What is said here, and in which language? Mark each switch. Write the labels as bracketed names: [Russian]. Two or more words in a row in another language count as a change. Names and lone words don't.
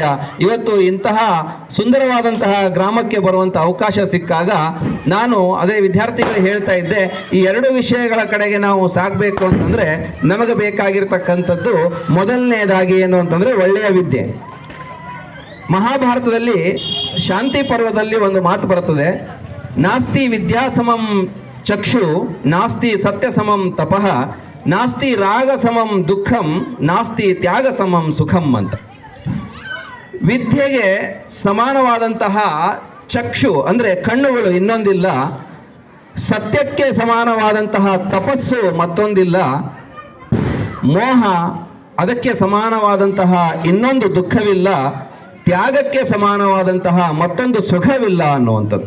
[Kannada] ಇವತ್ತು ಇಂತಹ ಸುಂದರವಾದಂತಹ ಗ್ರಾಮಕ್ಕೆ ಬರುವಂಥ ಅವಕಾಶ ಸಿಕ್ಕಾಗ ನಾನು ಅದೇ ವಿದ್ಯಾರ್ಥಿಗಳು ಹೇಳ್ತಾ ಇದ್ದೆ, ಈ 2 ವಿಷಯಗಳ ಕಡೆಗೆ ನಾವು ಸಾಗಬೇಕು ಅಂತಂದರೆ ನಮಗೆ ಬೇಕಾಗಿರ್ತಕ್ಕಂಥದ್ದು ಮೊದಲನೇದಾಗಿ ಏನು ಅಂತಂದರೆ ಒಳ್ಳೆಯ ವಿದ್ಯೆ. ಮಹಾಭಾರತದಲ್ಲಿ ಶಾಂತಿ ಪರ್ವದಲ್ಲಿ ಒಂದು ಮಾತು ಬರ್ತದೆ, [Sanskrit] ನಾಸ್ತಿ ವಿದ್ಯಾ ಸಮಂ ಚಕ್ಷು, ನಾಸ್ತಿ ಸತ್ಯ ಸಮಂ ತಪಃ, ನಾಸ್ತಿ ರಾಗ ಸಮಂ ದುಃಖಂ, ನಾಸ್ತಿ ತ್ಯಾಗ ಸಮಂ ಸುಖಂ ಅಂತ. [Kannada] ವಿದ್ಯೆಗೆ ಸಮಾನವಾದಂತಹ ಚಕ್ಷು ಅಂದರೆ ಕಣ್ಣುಗಳು ಇನ್ನೊಂದಿಲ್ಲ, ಸತ್ಯಕ್ಕೆ ಸಮಾನವಾದಂತಹ ತಪಸ್ಸು ಮತ್ತೊಂದಿಲ್ಲ, ಮೋಹ ಅದಕ್ಕೆ ಸಮಾನವಾದಂತಹ ಇನ್ನೊಂದು ದುಃಖವಿಲ್ಲ, ತ್ಯಾಗಕ್ಕೆ ಸಮಾನವಾದಂತಹ ಮತ್ತೊಂದು ಸುಖವಿಲ್ಲ ಅನ್ನುವಂಥದ್ದು.